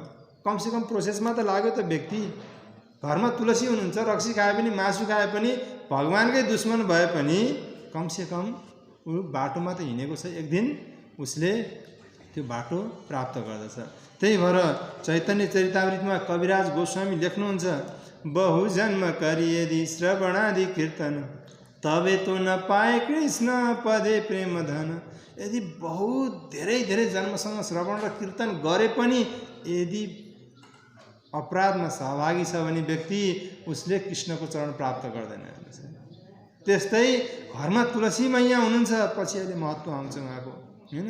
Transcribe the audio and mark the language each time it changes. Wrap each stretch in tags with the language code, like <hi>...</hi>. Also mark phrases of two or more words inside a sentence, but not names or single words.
<ne>कमसेकम प्रोसेसमा त लाग्यो त व्यक्ति। घरमा तुलसी हुनुहुन्छ, रक्सी खाए पनि मासु खाए पनि भगवान्कै दुश्मन भए पनि कमसेकम ऊ बाटोमा त हिँडेको छ, एक दिन उसले त्यो बाटो प्राप्त गर्दछ। त्यही भएर चैतन्य चरितामृतमा कविराज गोस्वामी लेख्नुहुन्छ,</ne> <bn>বহু জন্ম করিযদি শ্রবণাদি কীর্তন তবে তো না পায় কৃষ্ণ পদে প্রেম ধন।</bn> <ne>यदि बहुत धेरै धेरै जन्मसँग श्रवण र कीर्तन गरे पनि यदि अपराधमा सहभागी छ भने व्यक्ति उसले कृष्णको चरण प्राप्त गर्दैन। त्यस्तै घरमा तुलसी मैया हुनुहुन्छ, पछि अहिले महत्त्व आउँछ उहाँको, हैन।</ne>